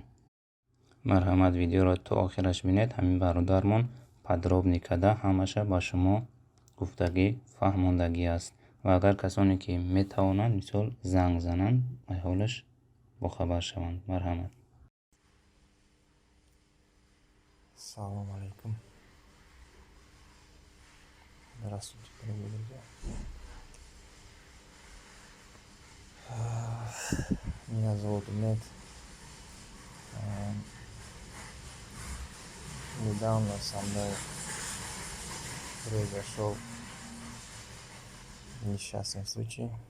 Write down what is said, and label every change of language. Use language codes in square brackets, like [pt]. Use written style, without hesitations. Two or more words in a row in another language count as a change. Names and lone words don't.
[tg] марҳамат, видеоро то охираш бинед. ҳамин бародармон подробный када ҳамаша ба шумо гуфтагӣ фаҳмондагӣ аст. ва агар касоне ки метавонанд мисол занг зананд, аҳволаш бохабар шаванд. марҳамат. [ar] سلام عليكم. [ru] Здравствуйте, дорогие друзья. Меня зовут Умед. Недавно со мной произошел несчастный случай.